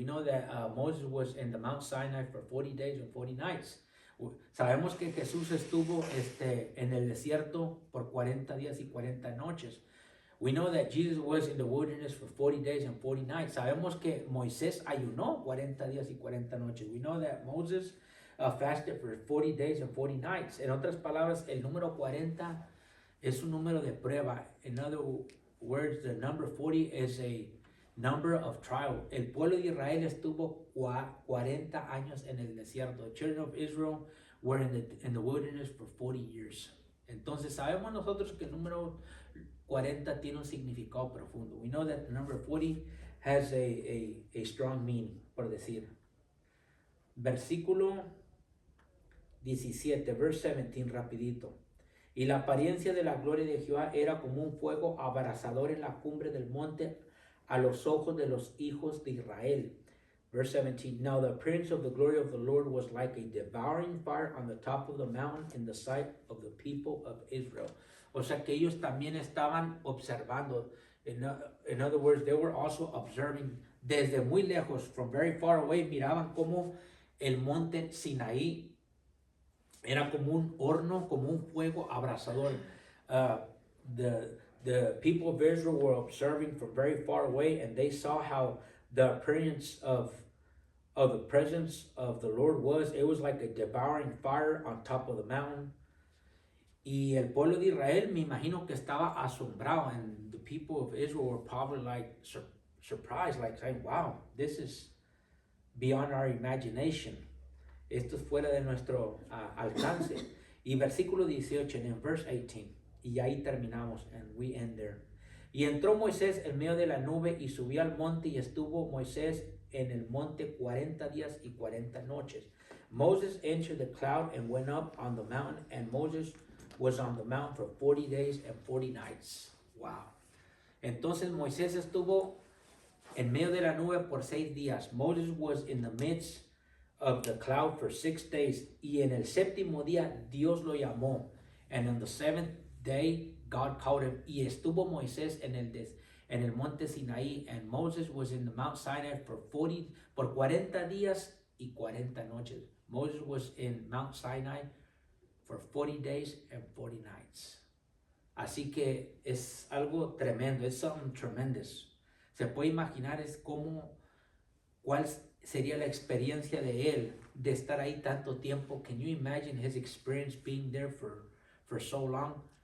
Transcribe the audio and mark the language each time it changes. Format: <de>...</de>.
<en>We know that Moses was in the Mount Sinai for 40 days and 40 nights.</en> <es>Sabemos que Jesús estuvo en el desierto por 40 días y 40 noches.</es> <en>We know that Jesus was in the wilderness for 40 days and 40 nights.</en> <es>Sabemos que Moisés ayunó 40 días y 40 noches.</es> <en>We know that Moses fasted for 40 days and 40 nights.</en> <es>En otras palabras, el número 40 es un número de prueba.</es> <en>In other words, the number 40 is a number of trial.</en> <es>El pueblo de Israel estuvo 40 años en el desierto.</es> <en>The children of Israel were in the wilderness for 40 years.</en> <es>Entonces sabemos nosotros que el número 40 tiene un significado profundo.</es> <en>We know that the number 40 has a strong meaning,</en> <es>por decir. Versículo 17,</es> <en>verse 17,</en> <es>rapidito. Y la apariencia de la gloria de Jehová era como un fuego abrasador en la cumbre del monte a los ojos de los hijos de Israel.</es> <en>Verse 17, now the appearance of the glory of the Lord was like a devouring fire on the top of the mountain in the sight of the people of Israel.</en> <es>O sea que ellos también estaban observando.</es> <en>In other words, they were also observing</en> <es>desde muy lejos,</es> <en>from very far away,</en> <es>miraban como el monte Sinaí era como un horno, como un fuego abrasador.</es> <en>The people of Israel were observing from very far away, and they saw how the appearance of the presence of the Lord was. It was like a devouring fire on top of the mountain.</en> <es>Y el pueblo de Israel, me imagino que estaba asombrado,</es> <en>and the people of Israel were probably like surprised, like saying, wow, this is beyond our imagination.</en> <es>Esto es fuera de nuestro alcance. Y versículo 18, en</es> <en>verse 18,</en> <es>y ahí terminamos,</es> <en>and we end there.</en> <es>Y entró Moisés en medio de la nube y subió al monte, y estuvo Moisés en el monte 40 días y 40 noches.</es> <en>Moses entered the cloud and went up on the mountain, and Moses was on the mountain for 40 days and 40 nights. Wow.</en> <es>Entonces Moisés estuvo en medio de la nube por 6 días.</es> <en>Moses was in the midst of the cloud for 6 days.</en> <es>Y en el séptimo día Dios lo llamó.</es> <en>And on the 7th day God called him.</en> <es>Y estuvo Moisés en el monte Sinaí.</es> <en>And Moses was in the Mount Sinai for</en> <es>40 días y 40 noches.</es> <en>Moses was in Mount Sinai for 40 days and 40 nights.</en> <es>Así que es algo tremendo.</es> <en>It's something tremendous.</en> <es>Se puede imaginar cuál sería la experiencia de él de estar ahí tanto tiempo.</es> <en>Can you imagine his experience being there for so long?</en>